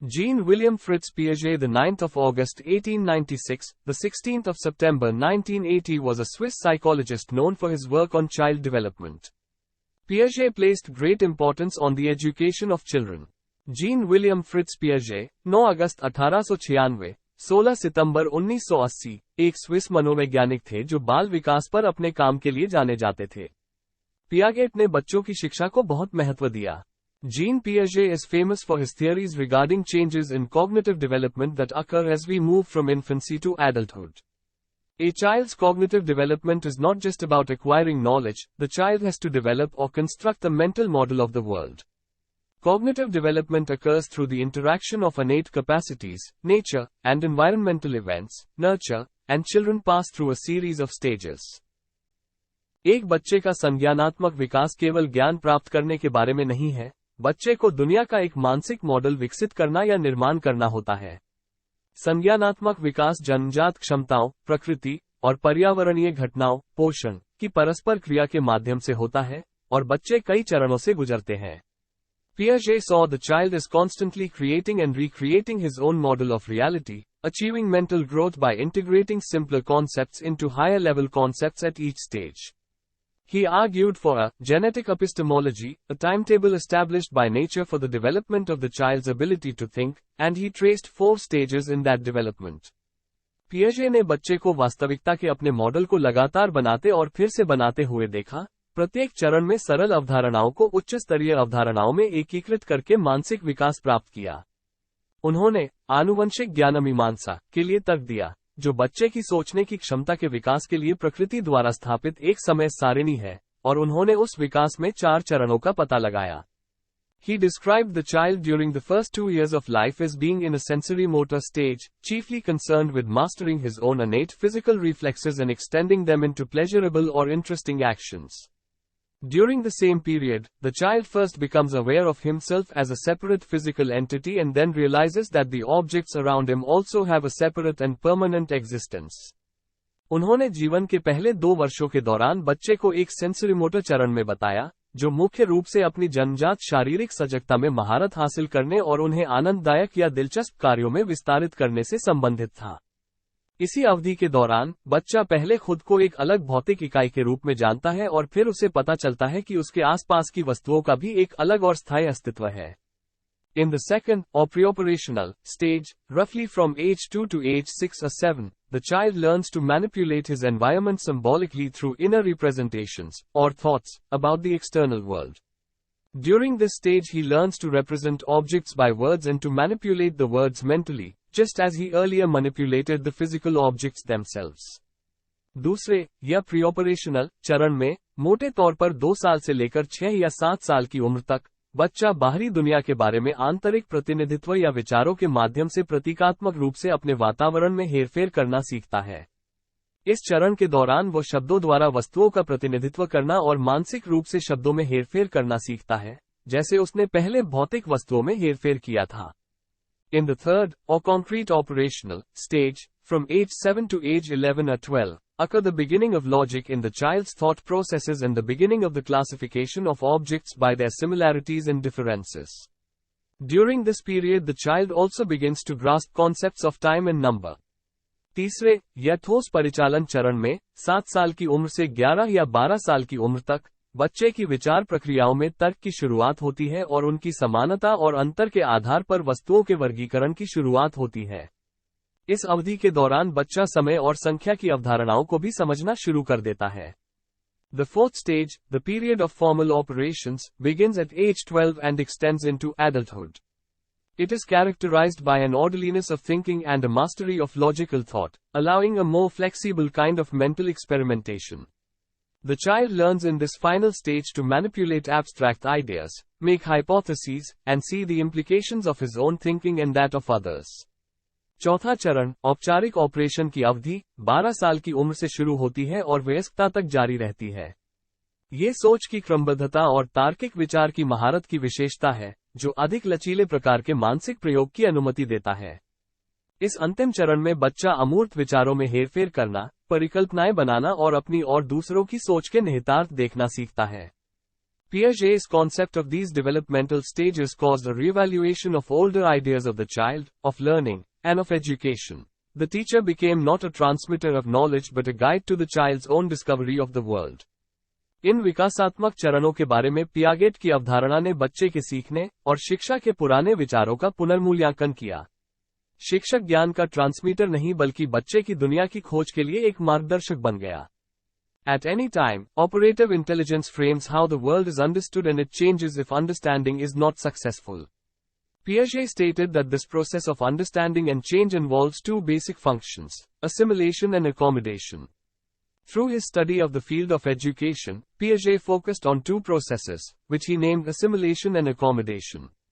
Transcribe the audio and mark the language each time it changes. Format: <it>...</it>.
<en>Jean William Fritz Piaget, the 9th of August 1896, the 16th of September 1980, was a Swiss psychologist known for his work on child development. Piaget placed great importance on the education of children.</en> <hi>Jean William Fritz Piaget, 9 अगस्त 1896, 16 सितंबर 1980, एक Swiss मनोवैज्ञानिक थे जो बाल विकास पर अपने काम के लिए जाने जाते थे। पियागेट ने बच्चों की शिक्षा को बहुत महत्व दिया।</hi> <en>Jean Piaget is famous for his theories regarding changes in cognitive development that occur as we move from infancy to adulthood. A child's cognitive development is not just about acquiring knowledge, the child has to develop or construct the mental model of the world. Cognitive development occurs through the interaction of innate capacities, nature, and environmental events, nurture, and children pass through a series of stages.</en> <hi>एक बच्चे का संज्ञानात्मक विकास केवल ज्ञान प्राप्त करने के बारे में नहीं है, बच्चे को दुनिया का एक मानसिक मॉडल विकसित करना या निर्माण करना होता है। संज्ञानात्मक विकास जन्मजात क्षमताओं, प्रकृति और पर्यावरणीय घटनाओं, पोषण की परस्पर क्रिया के माध्यम से होता है और बच्चे कई चरणों से गुजरते हैं।</hi> <en>Piaget saw the child is constantly creating and recreating his own model of reality, achieving mental growth by integrating simpler concepts into higher level concepts at each stage. He argued for a genetic epistemology, a timetable established by nature for the development of the child's ability to think, and he traced 4 stages in that development.</en> <hi>Piaget ने बच्चे को वास्तविकता के अपने model को लगातार बनाते और फिर से बनाते हुए देखा, प्रत्येक चरण में सरल अवधारणाओं को उच्च स्तरीय अवधारणाओं में एकीकृत करके मानसिक विकास प्राप्त किया। उन्होंने आनुवंशिक ज्ञानमीमांसा के लिए तर्क दिया, जो बच्चे की सोचने की क्षमता के विकास के लिए प्रकृति द्वारा स्थापित एक समय सारिणी है, और उन्होंने उस विकास में 4 चरणों का पता लगाया।</hi> <en>He described the child during the first 2 years of life as being in a sensory motor stage, chiefly concerned with mastering his own innate physical reflexes and extending them into pleasurable or interesting actions. During the same period, the child first becomes aware of himself as a separate physical entity and then realizes that the objects around him also have a separate and permanent existence.</en> <hi>उन्होंने जीवन के पहले 2 वर्षों के दौरान बच्चे को एक सेंसरीमोटर चरण में बताया, जो मुख्य रूप से अपनी जन्मजात शारीरिक सजगता में महारत हासिल करने और उन्हें आनंददायक या दिलचस्प कार्यों में विस्तारित करने से संबंधित था। इसी अवधि के दौरान बच्चा पहले खुद को एक अलग भौतिक इकाई के रूप में जानता है और फिर उसे पता चलता है कि उसके आसपास की वस्तुओं का भी एक अलग और स्थायी अस्तित्व है।</hi> <en>In the second, or pre-operational, stage, roughly from age 2 to age 6 or 7, the child learns to manipulate his environment symbolically through inner representations, or thoughts, about the external world. During this stage he learns to represent objects by words and to manipulate the words mentally, just as he earlier manipulated the physical objects themselves.</en> <hi>दूसरे, या pre-operational चरण में, मोटे तौर पर 2 साल से लेकर 6 या 7 साल की उम्र तक, बच्चा बाहरी दुनिया के बारे में आंतरिक प्रतिनिधित्व या विचारों के माध्यम से प्रतीकात्मक रूप से अपने वातावरण में हेरफेर करना सीखता है। इस चरण के दौरान वो शब्दों द्वारा वस्तुओं का प्रतिनिधित्व करना और मानसिक रूप से शब्दों में हेरफेर करना सीखता है, जैसे उसने पहले भौतिक वस्तुओं में हेरफेर किया था।</hi> <en>In the third, or concrete operational, stage, from age 7 to age 11 or 12, occur the beginning of logic in the child's thought processes and the beginning of the classification of objects by their similarities and differences. During this period the child also begins to grasp concepts of time and number.</en> <hi>तीसरे, या ठोस परिचालन चरण में, 7 साल की उम्र से 11 या 12 साल की उम्र तक, बच्चे की विचार प्रक्रियाओं में तर्क की शुरुआत होती है और उनकी समानता और अंतर के आधार पर वस्तुओं के वर्गीकरण की शुरुआत होती है। इस अवधि के दौरान बच्चा समय और संख्या की अवधारणाओं को भी समझना शुरू कर देता है।</hi> <en>The fourth stage, the period of formal operations, begins at age 12 and extends into adulthood. It is characterized by an orderliness of thinking and a mastery of logical thought, allowing a more flexible kind of mental experimentation. The child learns in this final stage to manipulate abstract ideas, make hypotheses, and see the implications of his own thinking and that of others.</en> <hi>चौथा चरण, औपचारिक operation की अवधि, 12 साल की उम्र से शुरू होती है और वयस्कता तक जारी रहती है। ये सोच की क्रमबद्धता और तार्किक विचार की महारत की विशेषता है, जो अधिक लचीले प्रकार के मानसिक प्रयोग की अनुमति देता है। इस अंतिम चरण में बच्चा अमूर्त विचारों में हेरफेर करना, परिकल्पनाएं बनाना और अपनी और दूसरों की सोच के निहितार्थ देखना सीखता है।</hi> <en>Piaget's concept of these developmental stages caused a reevaluation of older ideas of the child, of learning, and of education. The teacher became not a transmitter of knowledge but a guide to the child's own discovery of the world.</en> <hi>इन विकासात्मक चरणों के बारे में Piaget की अवधारणा ने बच्चे के सीखने और शिक्षा के पुराने विचारों का पुनर्मूल्यांकन किया। शिक्षक ज्ञान का ट्रांसमीटर नहीं बल्कि बच्चे की दुनिया की खोज के लिए एक मार्गदर्शक बन गया।</hi> <en>At any time, operative intelligence frames how the world is understood and it changes if understanding is not successful. Piaget stated that this process of understanding and change involves two basic functions, assimilation and accommodation. Through his study of the field of education, Piaget focused on two processes, which he named assimilation and accommodation.</en>